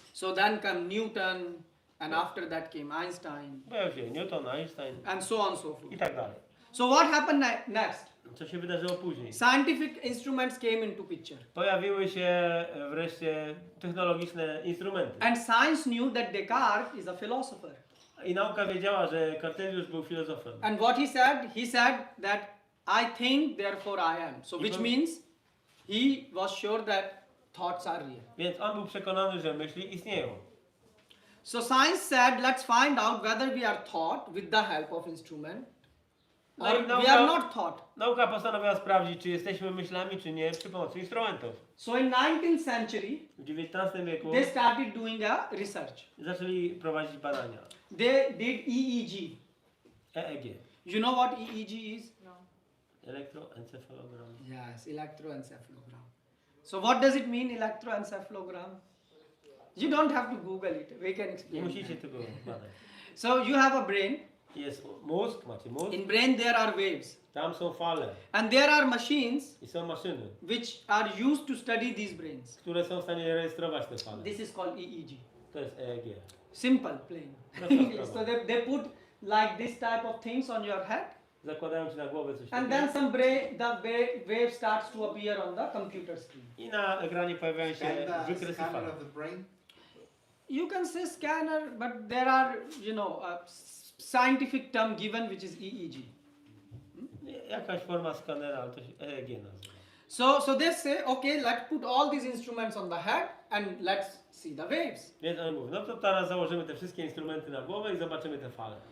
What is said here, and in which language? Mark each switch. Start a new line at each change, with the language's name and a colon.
English: So then came Newton, and after that came Einstein,
Polish: Pojawił się Newton, Einstein
English: and so on and so forth.
Polish: i tak dalej.
English: So what happened next?
Polish: Co się wydarzyło później?
English: Scientific instruments came into picture.
Polish: Pojawiły się wreszcie technologiczne instrumenty.
English: And science knew that Descartes is a philosopher.
Polish: I nauka wiedziała, że Kartezjusz był filozofem.
English: And what he said? He said that I think, therefore I am. So which means he was sure that thoughts are real.
Polish: Więc on był przekonany, że myśli istnieją.
English: So science said, let's find out whether we are thought with the help of instrument
Polish: No
English: or
Polish: i
English: we are not thought.
Polish: Nauka postanowiła sprawdzić, czy jesteśmy myślami, czy nie, przy pomocy instrumentów.
English: So in 19th century,
Polish: W XIX wieku
English: they started doing a research.
Polish: zaczęli prowadzić badania.
English: They did EEG.
Polish: EEG.
English: You know what EEG is?
Polish: No. Elektroencefalogram.
English: Yes, electroencephalogram. So what does it mean, electroencephalogram? You don't have to Google it. We can
Polish: Nie
English: explain.
Polish: musicie tego badać.
English: So you have a brain.
Polish: Jest mózg, macie mózg,
English: In brain there are waves.
Polish: tam są fale
English: And there are machines
Polish: i są maszyny,
English: which are used to study these brains.
Polish: które są w stanie rejestrować te fale.
English: This is called EEG.
Polish: To jest EEG.
English: Simple, plain.
Polish: Prosta
English: So
Polish: sprawa.
English: they put like this type of things on your head.
Polish: Zakładają ci na głowę coś
English: And
Polish: takiego
English: then the wave starts to appear on the computer screen.
Polish: i na ekranie pojawiają się
English: Scan the
Polish: wykresy
English: scanner
Polish: fal.
English: of the brain. You can say scanner, but there are, a scientific term given which is EEG.
Polish: Jakaś forma skanera, ale to się EEG nazywa.
English: So they say, okay, let's put all these instruments on the head and let's see the waves.
Polish: Więc on mówi, no to teraz założymy te wszystkie instrumenty na głowę i zobaczymy te fale.